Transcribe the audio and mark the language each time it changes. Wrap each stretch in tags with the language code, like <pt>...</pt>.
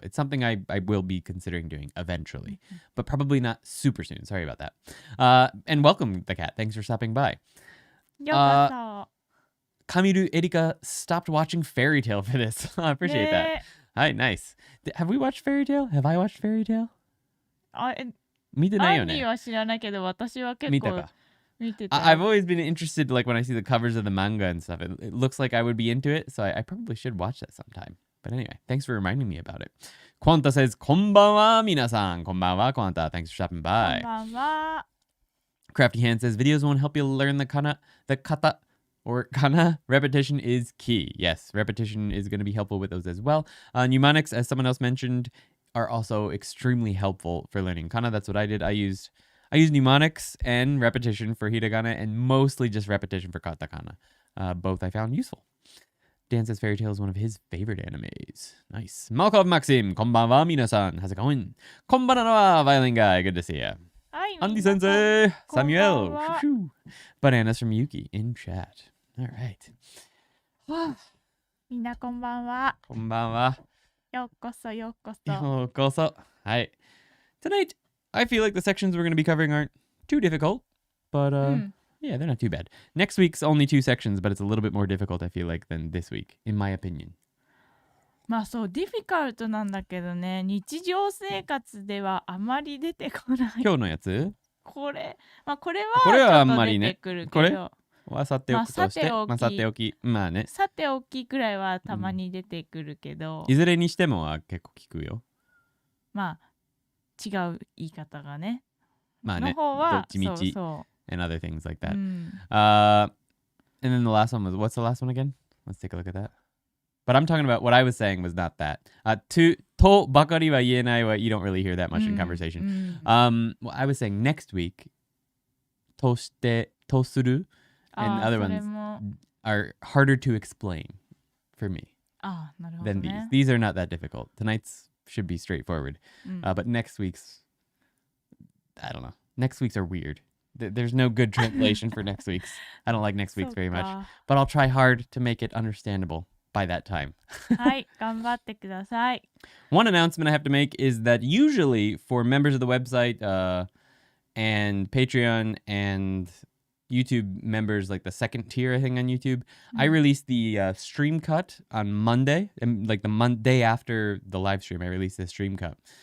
<en>It's something I will be considering doing eventually, but probably not super soon. Sorry about that. And welcome, the cat. Thanks for stopping by.</en> <ja>ようこそ。</ja> <en>Kamiru Erika stopped watching Fairy Tale for this. I appreciate that. Hi, nice. Have we watched Fairy Tale? Have I watched Fairy Tale?</en> <ja>見てないよね。アンニーは知らないけど、私は結構見てた。</ja> <en>I've always been interested, like when I see the covers of the manga and stuff. It looks like I would be into it, so I probably should watch that sometime. But anyway, thanks for reminding me about it. Quanta says,</en> <ja>こんばんは、皆さん。こんばんは、Quanta.</ja> <en>Thanks for stopping by.</en> <ja>こんばんは。</ja> <en>Crafty Hand says, videos won't help you learn the kata, or kana. Repetition is key. Yes, repetition is going to be helpful with those as well. Mnemonics, as someone else mentioned, are also extremely helpful for learning kana. That's what I did. I used mnemonics and repetition for hiragana and mostly just repetition for katakana. Both I found useful. Dan says Fairy Tail is one of his favorite animes. Nice. Malkov Maxim,</en> <ja>konbanwa minasan.</ja> <en>How's it going? Konbanwa, violin guy. Good to see you. Andy Sensei, Samuel. Bananas from Yuki in chat. All right.</en> <ja>みんなこんばんは。こんばんは。ようこそようこそ。ようこそ。Hi.</ja> <en>Tonight, I feel like the sections we're going to be covering aren't too difficult, but yeah, they're not too bad. Next week's only 2 sections, but it's a little bit more difficult, I feel like, than this week, in my opinion.</en> <ja>まあそう、ディフィカルトなんだけどね、日常生活ではあまり出てこない。今日のやつ？これはあんまりね。ちょっと出てくるけど。これはさておくとして。さておき。まあね。さておきくらいはたまに出てくるけど。いずれにしてもは結構聞くよ。まあ、違う言い方がね。まあね。の方はどっちみち。そう。</ja> <en>And other things like that. Mm. And then the last one was, what's the last one again? Let's take a look at that. But I'm talking about what I was saying was not that. Toばかりは言えない you don't really hear that much in conversation. Well, I was saying next week, として、とする, and other ones are harder to explain for me than these. These are not that difficult. Tonight's should be straightforward.</en> <ja>うん</ja> <en>But next week's, I don't know. Next week's are weird. There's no good translation for next week's. I don't like next</en> <ja>そ</ja> <en>week's</en> <ja>う</ja> <en>very much.</en> <ja>か</ja> <en>But I'll try hard to make it understandable by that time.</en> <ja>はい頑張ってください</ja> <en>One announcement I have to make is that usually for members of the website and Patreon and YouTube members, like the second tier, I think on YouTube, I release the stream cut on Monday, and like the day after the live stream, I release the stream cut.</en>